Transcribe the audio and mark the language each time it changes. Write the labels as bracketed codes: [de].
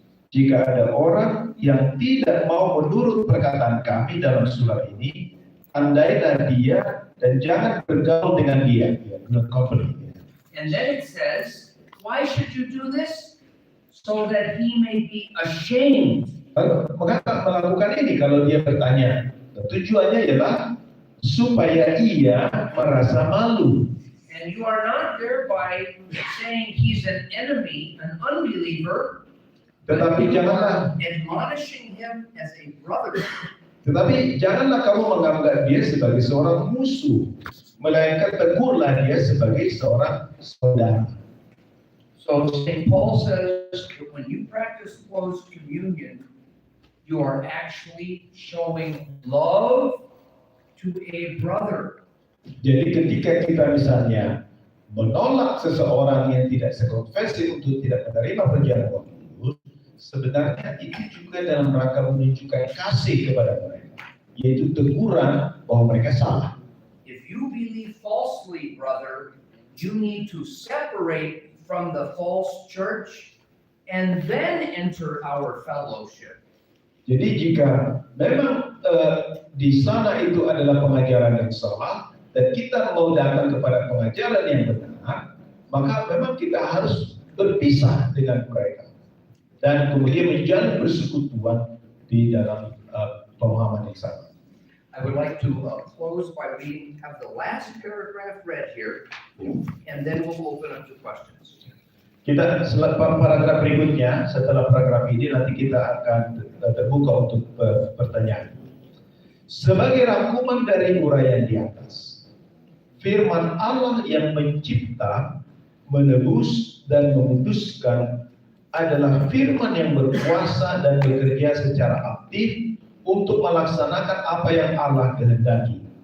[id] Jika ada orang yang tidak mau menurut perkataan kami dalam surat ini, andailah dia dan jangan bergaul dengan dia. [en] Not company. And then it says, why should you do this? So that he may be ashamed. [id] Mengapa melakukan ini kalau dia bertanya? Tujuannya ialah supaya ia merasa malu. [en] And you are not thereby saying he's an enemy, an unbeliever, [id] Tetapi janganlah, [en] admonishing him as a brother. [id] tetapi janganlah kamu menganggap dia sebagai seorang musuh, melainkan tegurlah dia sebagai seorang saudara. [en] So St. Paul says that when you practice closed communion, you are actually showing love to a brother. [id] Jadi ketika kita misalnya menolak seseorang yang tidak sekonfesi untuk tidak menerima perjamuan kudus, sebenarnya itu juga dalam rangka menunjukkan kasih kepada mereka, yaitu teguran bahwa mereka salah. [en] If you believe falsely, brother, you need to separate from the false church and then enter our fellowship. [id] Jadi jika memang di sana itu adalah pengajaran yang salah dan kita mau datang kepada pengajaran yang benar, maka memang kita harus berpisah dengan mereka dan kemudian menjalin persekutuan di dalam pemahaman yang sama. [en] I would like to close by reading, have the last paragraph read here, and then we'll open up to questions. [id] Kita paragraf berikutnya setelah paragraf ini nanti kita akan terbuka untuk pertanyaan. Sebagai rangkuman dari uraian di atas, firman Allah yang mencipta, menebus dan memutuskan adalah firman yang berkuasa dan bekerja secara aktif untuk melaksanakan apa yang Allah kehendaki.